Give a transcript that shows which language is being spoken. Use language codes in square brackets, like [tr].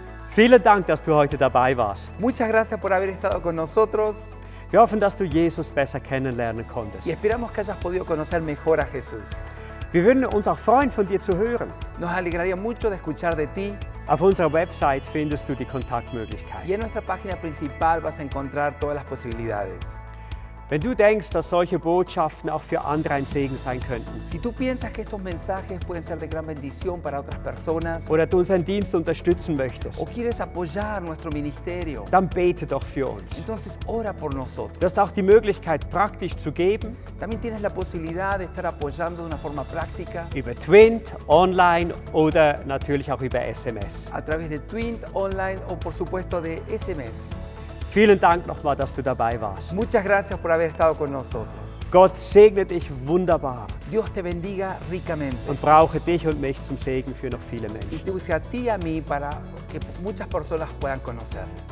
[de] Vielen Dank, dass du heute dabei warst. [es] Muchas gracias por haber estado con nosotros. [de] Wir hoffen, dass du Jesus besser kennenlernen konntest. [es] Y esperamos que hayas podido conocer mejor a Jesús. [de] Wir würden uns auch freuen, von dir zu hören. [es] Nos alegraría mucho de escuchar de ti. [de] Auf unserer Website findest du die [es] Y [de] Kontaktmöglichkeiten. [es] en nuestra página principal vas a encontrar todas las posibilidades. [de] Wenn du denkst, dass solche Botschaften auch für andere ein Segen sein könnten [es] Si tú piensas que estos mensajes pueden ser de gran bendición para otras personas [de] oder du unseren Dienst unterstützen möchtest, [es] o quieres apoyar nuestro ministerio, [de] dann bete doch für uns. [es] entonces ora por nosotros. [de] Du hast auch die Möglichkeit, praktisch zu geben, [es] También tienes la posibilidad de estar apoyando de una forma práctica [de] über Twint, online oder natürlich auch über SMS. [es] a través de Twint, online o por supuesto de SMS. [de] Vielen Dank nochmal, dass du dabei warst. [es] Muchas gracias por haber estado con nosotros. [de] Gott segne dich wunderbar [es] Dios te bendiga ricamente [de] und brauche dich und mich zum Segen für noch viele [es] y [de] Menschen. [es] te use a ti y a mí para que muchas personas puedan conocer.